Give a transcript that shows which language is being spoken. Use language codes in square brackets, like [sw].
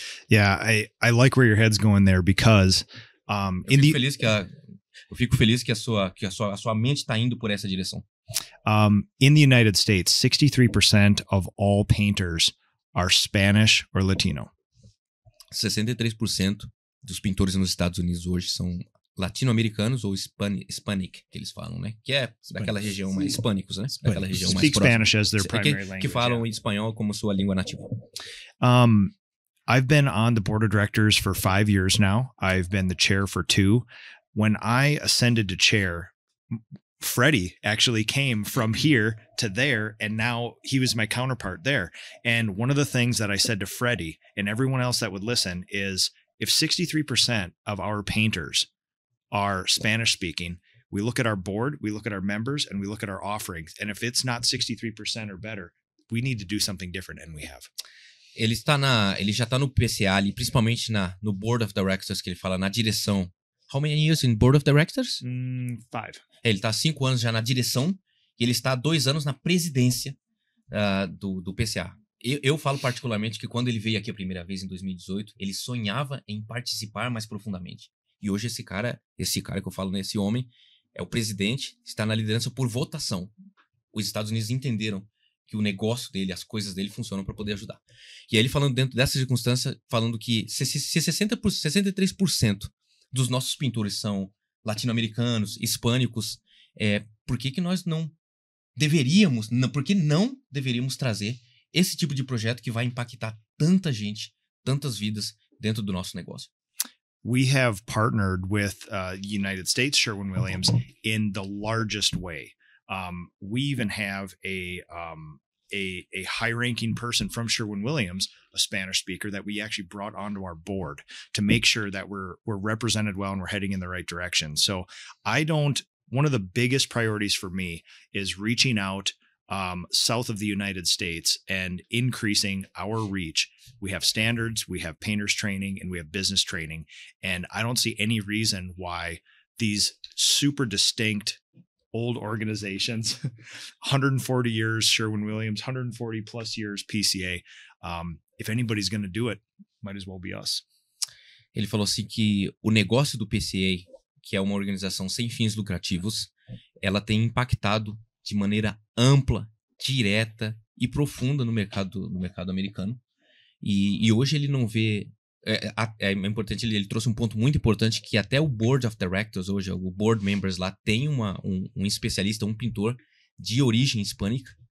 [en] Yeah, I like where your head's going there, because [pt] eu fico feliz que a sua mente está indo por essa direção. [en] In the United States, 63% of all painters are Spanish or Latino. [pt] 63% dos pintores nos Estados Unidos hoje são latino-americanos ou Hispanic, que eles falam, né? Que é daquela região mais hispânicos, né? Daquela região mais [en] Speak Spanish as their primary language. [pt] Que falam espanhol como sua língua nativa. [en] I've been on the board of directors for 5 years now. I've been the chair for 2. When I ascended to chair, Freddie actually came from here to there, and now he was my counterpart there. And one of the things that I said to Freddie and everyone else that would listen is, if 63% of our painters are Spanish speaking, we look at our board, we look at our members, and we look at our offerings. And if it's not 63% or better, we need to do something different, and we have. [pt] Ele já está no PCA ali, principalmente no Board of Directors, que ele fala na direção. [en] How many years in Board of Directors? 5. [pt] Ele está há 5 anos já na direção e ele está há 2 anos na presidência do PCA. Eu falo particularmente que quando ele veio aqui a primeira vez em 2018, ele sonhava em participar mais profundamente. E hoje esse cara que eu falo, né, esse homem, é o presidente, está na liderança por votação. Os Estados Unidos entenderam que o negócio dele, as coisas dele funcionam para poder ajudar. E aí ele falando dentro dessa circunstância, falando que se 63% dos nossos pintores são latino-americanos, hispânicos, por que nós não deveríamos trazer esse tipo de projeto que vai impactar tanta gente, tantas vidas dentro do nosso negócio? [en] We have partnered with United States Sherwin-Williams in the largest way. We even have a high-ranking person from Sherwin-Williams, a Spanish speaker, that we actually brought onto our board to make sure that we're represented well and we're heading in the right direction. So one of the biggest priorities for me is reaching out south of the United States and increasing our reach. We have standards, we have painters training, and we have business training. And I don't see any reason why these super distinct old organizations, 140 years Sherwin-Williams, 140 plus years PCA. If anybody's going to do it, might as well be us. [pt] Ele falou assim que o negócio do PCA, que é uma organização sem fins lucrativos, ela tem impactado de maneira ampla, direta e profunda no mercado americano. E hoje ele não vê é importante, ele trouxe um ponto muito importante, que até o Board of Directors, hoje, o Board Members lá, tem um especialista, um pintor de origem hispânica,